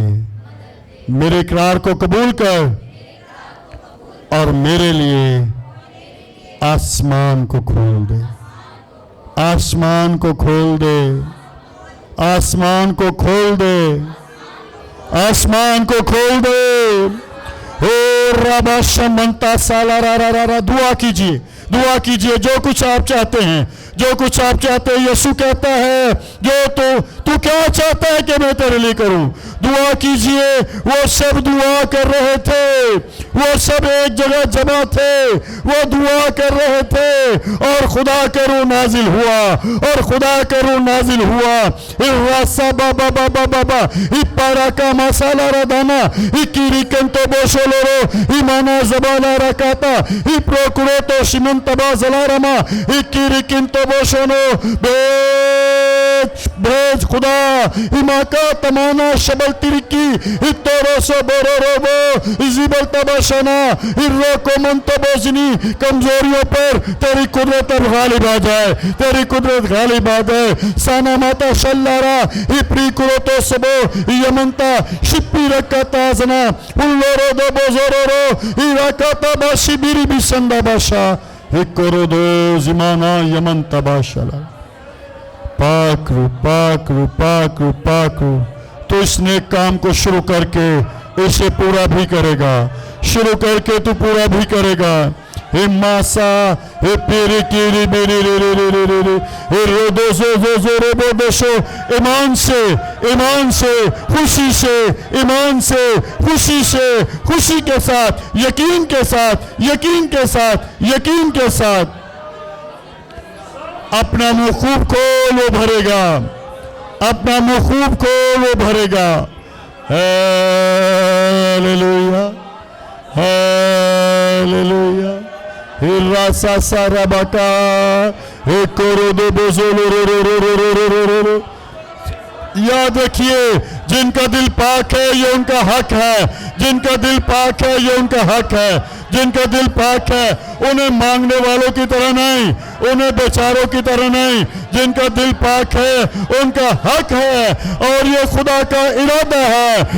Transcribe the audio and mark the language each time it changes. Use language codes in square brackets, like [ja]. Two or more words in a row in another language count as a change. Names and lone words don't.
[ur] میرے اقرار کو قبول کر اور میرے لیے آسمان کو کھول دے، آسمان کو کھول دے، آسمان کو کھول دے، آسمان کو کھول دے۔ او ربا شمنتا سالا را را را را، دعا کیجئے، دعا کیجئے جو کچھ آپ چاہتے ہیں، جو کچھ آپ چاہتے ہیں۔ یسوع کہتا ہے جو تو کیا چاہتا ہے کہ میں تیرے لیے کروں؟ دعا کیجئے۔ وہ سب دعا کر رہے تھے، وہ سب ایک جگہ جمع تھے، وہ دعا کر رہے تھے اور خدا کا روح نازل ہوا، اور خدا کا روح نازل ہوا۔ الراسا بابا بابا بابا پارا کا مسالا ردانا کیری کنتو بوشو لورو ایمانا زبانا رکاتا پروکرو تو شمن تبا زلارما کیری کنتو بوشو نو بھیج خدا ایماکا تمانا شبل ترکی اتورو سو بورو روبو زیبل تباشنا رو کو منتو بوزنی کمزوریوں پر تیری قدرت اب غالب آ جائے، تیری قدرت غالب آ جائے۔ سانا ماتا شلارا پری کرو تو سبو یمنتا شپی رکاتا زنا لورو دو بوزورو رو رکاتا باشی بیری بسندہ باشا کرو دو زمانا یمنتا باشلا۔ پاک رو پاک رو پاک رو پاک رو۔ تو اس نیک کام کو شروع کر کے اسے پورا بھی کرے گا، شروع کر کے تو پورا بھی کرے گا۔ ماسا پیری کیری بیری ری ری ری ری ری رو دو زو زو زو رو بو دوشو ایمان سے، ایمان سے، خوشی سے، ایمان سے، خوشی سے، خوشی کے ساتھ، یقین کے ساتھ، یقین کے ساتھ، یقین کے ساتھ اپنا منہ خوب کھول وہ بھرے گا، اپنا منہ خوب کھول وہ بھرے گا۔ ہیلیلویا ہیلیلویا۔ الراسا ساراباکا کورو دو بوزولو رو رو رو رو رو رو رو رو۔ یاد رکھیے جن کا دل پاک ہے یہ ان کا حق ہے، جن کا دل پاک ہے یہ ان کا حق ہے، جن کا دل پاک ہے انہیں مانگنے والوں کی طرح نہیں، انہیں بیچاروں کی طرح نہیں، جن کا دل پاک ہے ان کا حق ہے اور یہ خدا کا ارادہ ہے۔